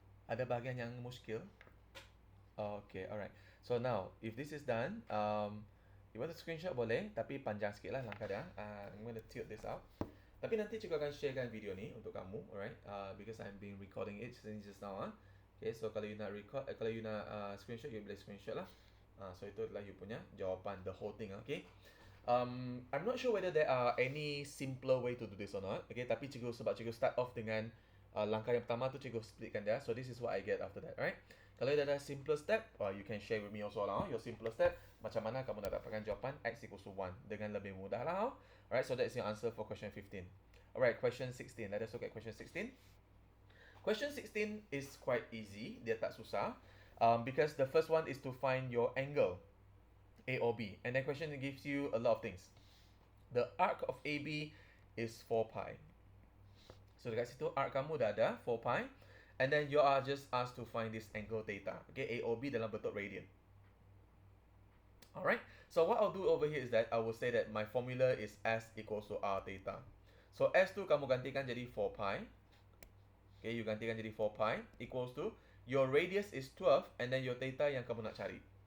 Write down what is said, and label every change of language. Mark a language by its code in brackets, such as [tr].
[ms] Ada bahagian yang muskil? Okay, alright. [en] So now, if this is done, you want to screenshot [ms] boleh, tapi panjang sikit lah langkah dia. [en] I'm going to tilt this out. [ms] Tapi nanti cikgu akan sharekan video ni untuk kamu, [en] alright? Because I'm been recording it since just now. [ms] Okay, so kalau you nak record, kalau you nak screenshot, you boleh screenshot lah. So itu adalah you punya jawapan, [en] the whole thing, [ms] okay? [en] I'm not sure whether there are any simpler way to do this or not. [ms] Okay, tapi cikgu sebab cikgu start off dengan langkah yang pertama tu cikgu splitkan dia. [en] So this is what I get after that, alright? [ms] Kalau ada [en] simpler step, you can share with me also lah. Your simpler step, [ms] macam mana kamu nak dapatkan jawapan x equals to 1 dengan lebih mudah lah. [en] Alright, so that's your answer for question 15. Alright, question 16. Let us look at question 16. Question 16 is quite easy. [ms] Dia tak susah. [en] Because the first one is to find your angle, A or B. And that question gives you a lot of things. The arc of AB is 4 pi. [ms] So dekat situ arc kamu dah ada 4 pi. [en] And then you are just asked to find this angle theta. Okay, A or B [ms] dalam bentuk radian. [en] Alright, so what I'll do over here is that I will say that my formula is S equals to R theta. So [ms] S tu kamu gantikan jadi [en] 4 pi. Okay, you [ms] gantikan jadi [en] 4 pi equals to your radius is 12 and then your theta [ms] yang kamu nak cari.